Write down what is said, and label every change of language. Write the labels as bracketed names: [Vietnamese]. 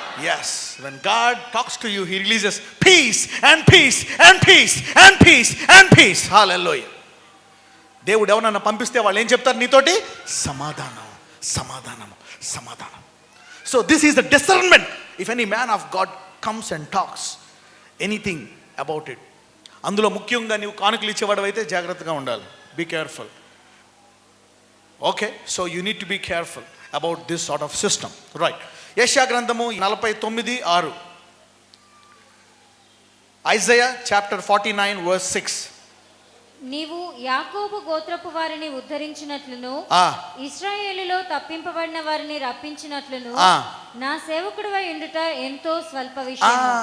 [English] Yes, when God talks to you, He releases peace and peace and peace and peace and peace. Hallelujah. [Telugu] దేవుడు ఎవరన్నా పంపిస్తే వాళ్ళు ఏం చెప్తారు నీతోటి? సమాధానం, సమాధానం, సమాధానం. [English] So this is the discernment. If any man of God comes and talks anything about it, [Telugu] అందులో ముఖ్యంగా నీవు కానుకలు ఇచ్చేవాడు అయితే జాగ్రత్తగా ఉండాలి. [English] Be careful. Okay, so you need to be careful about this sort of system. Right. [Telugu] యెషయా గ్రంథము 49:6. [English] Isaiah chapter 49 verse 6. [Telugu] నీవు యాకోబు గోత్రపు వారిని ఉద్ధరించినట్లును ఇశ్రాయేలులో తప్పింపబడిన వారిని రప్పించినట్లును నా సేవకుడివై ఉండుట ఎంతో స్వల్ప విషయం.